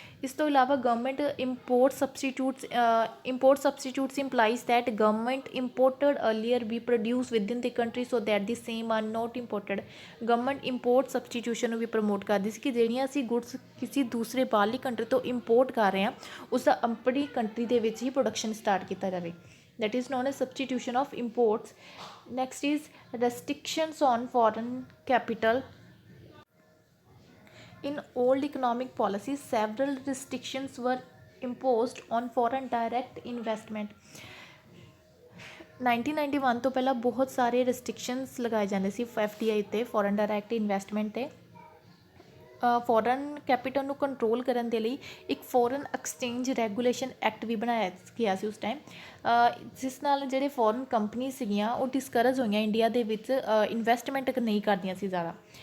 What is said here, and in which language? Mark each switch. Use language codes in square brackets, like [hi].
[pa] ਇਸ ਤੋਂ ਇਲਾਵਾ [en] Government import substitutes implies that government imported earlier ਵੀ produce within the country so that the same are not imported. [pa] Government import substitution ਨੂੰ ਵੀ promote ਕਰਦੀ ਸੀ ਕਿ ਜਿਹੜੀਆਂ ਅਸੀਂ ਗੁੱਡਸ ਕਿਸੇ ਦੂਸਰੇ ਬਾਹਰਲੀ ਕੰਟਰੀ ਤੋਂ ਇੰਪੋਰਟ ਕਰ ਰਹੇ ਹਾਂ ਉਸਦਾ ਆਪਣੀ ਕੰਟਰੀ ਦੇ ਵਿੱਚ ਹੀ ਪ੍ਰੋਡਕਸ਼ਨ ਸਟਾਰਟ ਕੀਤਾ ਜਾਵੇ। [en] that is known as substitution of imports. Next is restrictions on foreign capital. In old economic policies, several restrictions were imposed on foreign direct investment. [pa] 1991 ਤੋਂ ਪਹਿਲਾਂ ਬਹੁਤ ਸਾਰੇ ਰਿਸਟ੍ਰਿਕਸ਼ਨਸ ਲਗਾਏ ਜਾਂਦੇ ਸੀ FDI ਤੇ, ਫੋਰਨ ਡਾਇਰੈਕਟ ਇਨਵੈਸਟਮੈਂਟ ਤੇ। ਫੋਰਨ ਕੈਪੀਟਲ ਨੂੰ control ਕਰਨ ਦੇ ਲਈ ਇੱਕ ਫੋਰਨ ਐਕਸਚੇਂਜ ਰੈਗੂਲੇਸ਼ਨ ਐਕਟ ਵੀ ਬਣਾਇਆ ਗਿਆ ਸੀ ਉਸ ਟਾਈਮ, ਜਿਸ ਨਾਲ ਜਿਹੜੇ ਫੋਰਨ ਕੰਪਨੀ ਸੀਗੀਆਂ ਉਹ ਡਿਸਕਰੇਜ ਹੋਈਆਂ ਇੰਡੀਆ ਦੇ ਵਿੱਚ ਇਨਵੈਸਟਮੈਂਟ ਨਹੀਂ ਕਰਦੀਆਂ ਸੀ ਜ਼ਿਆਦਾ।